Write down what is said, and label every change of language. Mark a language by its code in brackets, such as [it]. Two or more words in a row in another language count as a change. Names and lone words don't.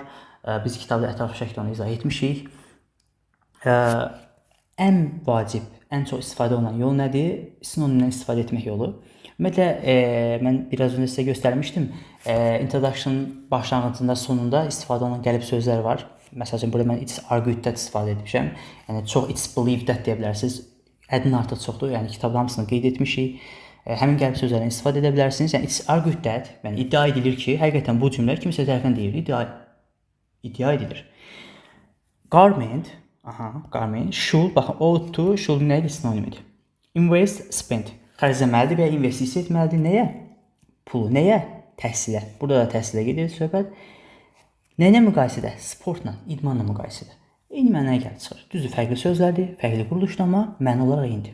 [az] Biz kitabda ətraflı şəkildə onu izah etmişik. Ən vacib, ən çox istifadə olunan yol nədir? Sinonimdən istifadə etmək yolu. Ümumiyyətlə, mən biraz öncə sizə göstərmişdim. Introduction başlanğıcında, sonunda istifadə olunan qəlib sözlər var. Məsələn, burada mən [en] it's argued- [az] dən istifadə etmişəm. Yəni, çox [en] it's believed- [az] dən deyə bilərsiniz. Ədin artıq çoxdur. Yəni, kitabda hamısını qeyd etmişik. Həmin qəlib sözlərdən istifadə edə bilərsiniz. Yəni, [en] it's argued that, [az] yəni iddia edilir ki, həqiqətən bu cümlə kimsə tərəfindən deyilir, iddia edilir. [en] Government, should, [az] baxın, [en] ought to, should [az] nədir? Sinonimidir. [en] Invest, spend, [az] xərcləməlidir və ya investisiya etməlidir. Nəyə? Pulu. Nəyə? Təhsilə. Burada da təhsilə gedir söhbət. Nəylə müqayisədə? Sportla, idmanla müqayisədə. Eyni mənaya gəlib çıxır. Düzdür, fərqli sözlərdir, fərqli quruluşdur, amma məna olaraq eynidir.